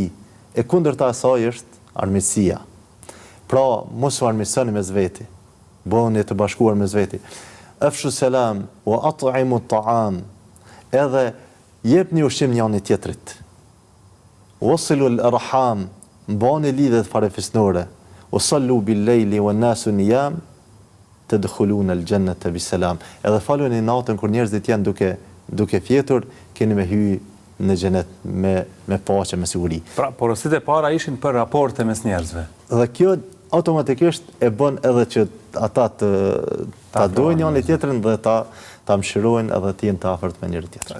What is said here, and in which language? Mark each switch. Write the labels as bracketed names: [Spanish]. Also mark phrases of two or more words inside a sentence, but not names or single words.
[Albanian] E kundërta e saj është armiqësia. Pra, mos u armiqsoni mes veti. Bëhuni të bashkuar mes veti. [Arabic] أفشوا السلام وأطعموا الطعام. [Albanian] Edhe jepni ushqim njëri tjetrit. [Arabic] وصلوا الأرحام, [Albanian] mbani lidhjet farefisnore. [Arabic] وصلوا بالليل والناس نيام تدخلون الجنة بسلام. [Albanian] Edhe faluni natën kur njerëzit janë duke fjetur, keni me hyj në xhenet me paqe, me siguri. Pra, porositë e para ishin për raporte mes njerëzve. Dhe kjo automatikisht e bën edhe që ata ta dojnë njëri tjetrin dhe ta mshirojnë edhe të jenë të afërt me njëri tjetrin.